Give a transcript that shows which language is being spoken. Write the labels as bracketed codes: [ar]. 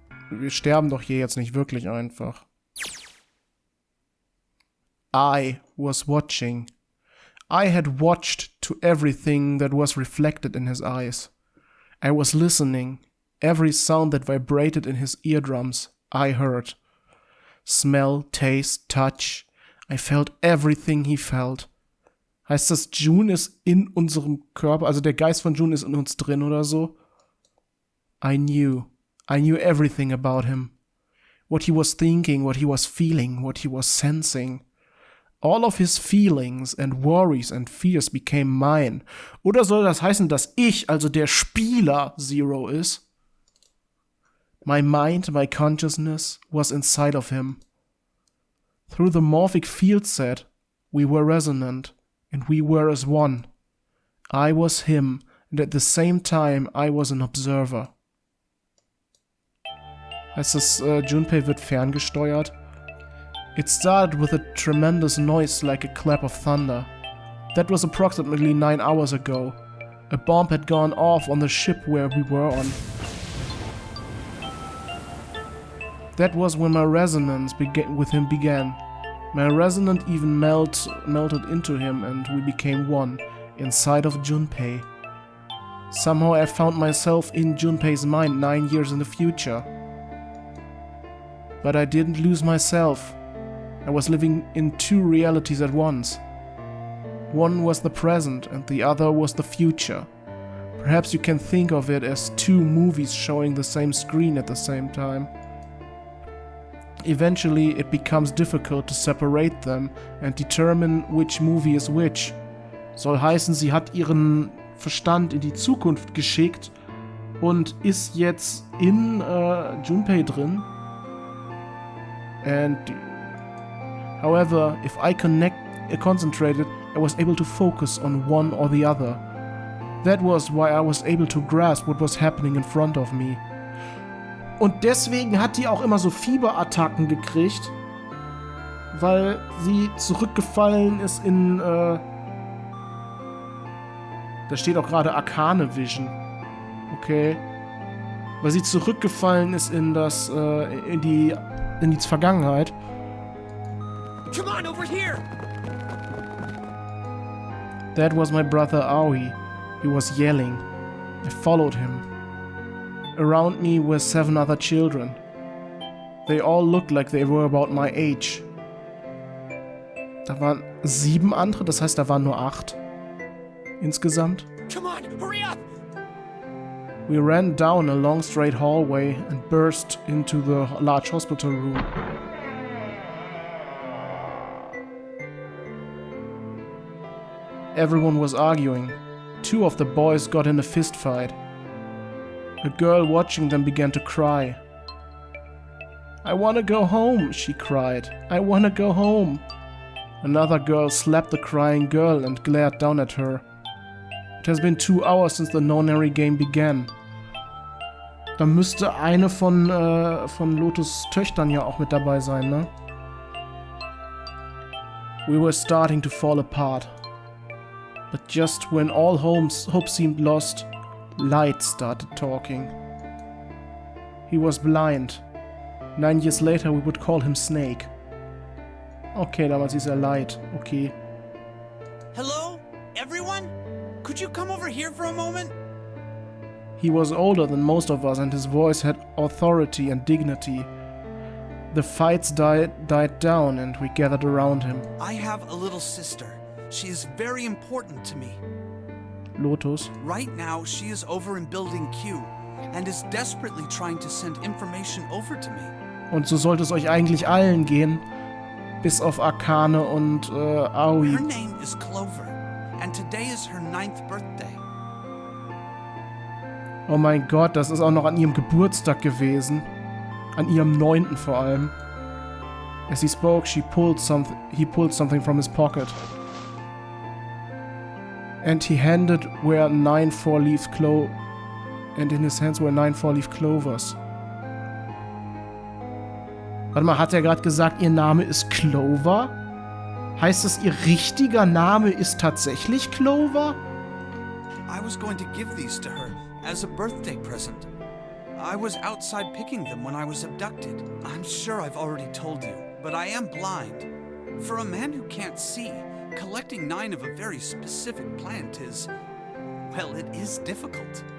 [de] Wir sterben doch hier jetzt nicht wirklich einfach. [en] I was watching. I had watched to everything that was reflected in his eyes. I was listening. Every sound that vibrated in his eardrums, I heard. Smell, taste, touch. I felt everything he felt. [de] Heißt das, June ist in unserem Körper, also der Geist von June ist in uns drin oder so? [en] I knew everything about him. What he was thinking, what he was feeling, what he was sensing. All of his feelings and worries and fears became mine. [de] Oder soll das heißen, dass ich, also der Spieler, Zero ist? [en] My mind, my consciousness was inside of him. Through the morphic field set, we were resonant, and we were as one. I was him, and at the same time I was an observer. [de] Heißt das, Junpei wird ferngesteuert? [en] It started with a tremendous noise like a clap of thunder. That was approximately 9 hours ago. A bomb had gone off on the ship where we were on. That was when my resonance with him began. My resonance even melted into him and we became one, inside of Junpei. Somehow I found myself in Junpei's mind 9 years in the future. But I didn't lose myself. I was living in 2 realities at once. One was the present and the other was the future. Perhaps you can think of it as 2 movies showing the same screen at the same time. Eventually it becomes difficult to separate them and determine which movie is which. [de] Soll heißen, sie hat ihren Verstand in die Zukunft geschickt und ist jetzt in Junpei drin. [en] And however, if I concentrated, I was able to focus on one or the other. That was why I was able to grasp what was happening in front of me. [de] Und deswegen hat die auch immer so Fieberattacken gekriegt, weil sie zurückgefallen ist in, da steht auch gerade Arkane Vision. Okay. Weil sie zurückgefallen ist in das, in die Vergangenheit. [en] Come on, over here! That was my brother Aoi. He was yelling. I followed him. Around me were 7 other children. They all looked like they were about my age. [de] Da waren 7 andere, das heißt, da waren nur 8. Insgesamt. [en] Come on, hurry up! We ran down a long straight hallway and burst into the large hospital room. Everyone was arguing. 2 of the boys got in a fist fight. A girl watching them began to cry. I wanna go home, she cried. I wanna go home. Another girl slapped the crying girl and glared down at her. It has been 2 hours since the nonary game began. [de] Da müsste eine von Lotus Töchtern ja auch mit dabei sein, ne? [en] We were starting to fall apart. But just when all hope seemed lost, Light started talking. He was blind. 9 years later we would call him Snake. [de] Okay, damals hieß er Light. Okay. [en] Hello? Everyone? Could you come over here for a moment? He was older than most of us and his voice had authority and dignity. The fights died down and we gathered around him. I have a little sister. She is very important to me. Lotus. Right now, she is over in Building Q and is desperately trying to send information over to me. [de] Und so sollte es euch eigentlich allen gehen, bis auf Arkane und Aoi. [en] Her name is Clover, and today is her 9th birthday. [de] Oh mein Gott, das ist auch noch an ihrem Geburtstag gewesen. An ihrem 9. vor allem. [en] As he spoke, he pulled something from his pocket. And he handed where 9 4-leaf and in his hands were 9 4-leaf clovers. [de] Warte mal, hat er gerade gesagt, ihr Name ist Clover? Heißt es, ihr richtiger Name ist tatsächlich Clover? [en] I was going to give these to her as a birthday present. I was outside picking them when I was abducted. I'm sure I've already told you, but I am blind. For a man who can't see, collecting 9 of a very specific plant is, well, it is difficult.